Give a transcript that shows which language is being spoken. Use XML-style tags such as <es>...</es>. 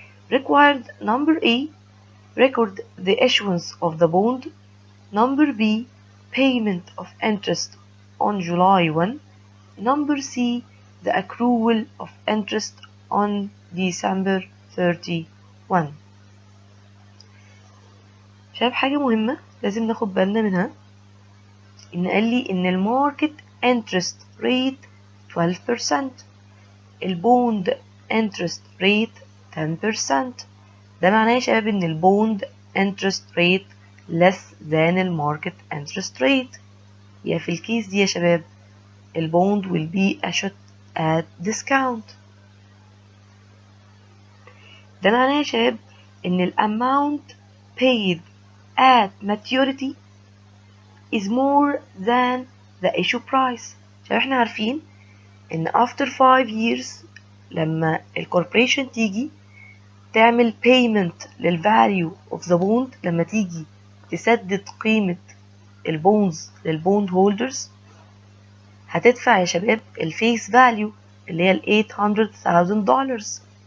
<en>Required number A, record the issuance of the bond. Number B, payment of interest on July 1. Number C, the accrual of interest on December 31.</en> <ar>شايف حاجة مهمة لازم ناخد بالنا منها، إن قال لي إن الماركت interest rate 12%، البوند interest rate 10%. ده معناه يا شباب إن البوند</ar> <en>interest rate less than</en> <ar>الماركت interest rate. يا في الكيس دي يا شباب البوند</ar> <en>will be issued at discount.</en> <ar>ده معناه يا شباب إن الامount</ar> <en>paid at maturity is more than the issue price.</en> <ar>عشان احنا عارفين ان</ar> <en>after 5 years</en> <ar>لما الكوربريشن تيجي تعمل payment للفاليو</ar> <en>of the bond،</en> <ar>لما تيجي تسدد قيمة البونز للبوند هولدرز هتدفع يا شباب الفيس فاليو اللي هي ال $800,000.</ar>